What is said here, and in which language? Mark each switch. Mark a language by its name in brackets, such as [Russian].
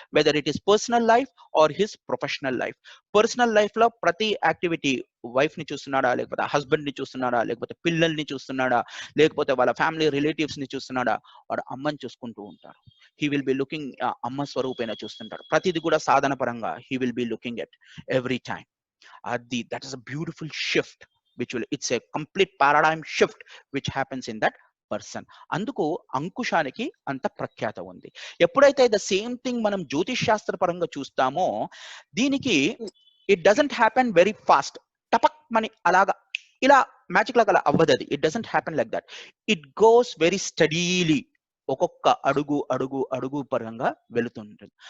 [English] Whether it is personal life or his professional life. [Telugu] Personal life లో ప్రతి activity, wife ని చూస్తున్నాడా, లేకపోతే husband ని చూస్తున్నాడా, లేకపోతే పిల్లల్ని చూస్తున్నాడా, లేకపోతే వాళ్ళ ఫ్యామిలీ రిలేటివ్స్ ని చూస్తున్నాడా, వాడు అమ్మని చూసుకుంటూ ఉంటాడు. [English] he will be looking, [Telugu] అమ్మ స్వరూపేణ చూస్తుంటాడు. ప్రతిది కూడా సాధన పరంగా [English] He will be looking at every time. That is a beautiful shift, it's a complete paradigm shift which happens in that [Telugu] person. అందుకు అంకుశానికి అంత ప్రఖ్యాత ఉంది. ఎప్పుడైతే [English] the same thing [Telugu] మనం జ్యోతిష్ శాస్త్ర పరంగా చూస్తామో దీనికి [English] it doesn't happen very fast, [Telugu] టపక్ మని అలాగా ఇలా మ్యాజిక్ లాగా అలా అవ్వదు. అది [English] It doesn't happen like that. It goes very steadily, [Telugu] ఒక్కొక్క అడుగు అడుగు అడుగు పరంగా వెళుతుంటుంది.